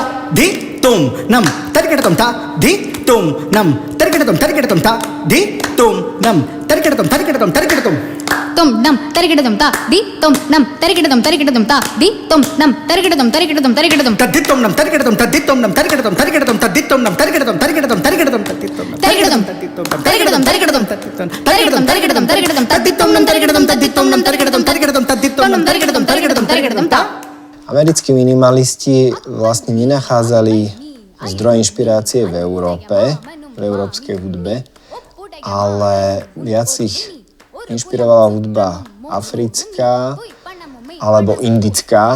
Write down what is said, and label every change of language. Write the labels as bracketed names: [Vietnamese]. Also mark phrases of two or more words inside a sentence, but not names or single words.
[Slovak] दी तुम नम तरिगिडदगता दी तुम नम तरिगिडदगता दी तुम नम तरिगिडदगता तुम नम तरिगिडदगता दी तुम नम तरिगिडदगता दी तुम नम तरिगिडदगता तद्दी तुम नम तरिगिडदगता तद्दी तुम नम तरिगिडदगता तद्दी तुम नम Americkí minimalisti vlastne nenachádzali zdroj inšpirácie v Európe, v európskej hudbe, ale viac ich inšpirovala hudba africká alebo indická.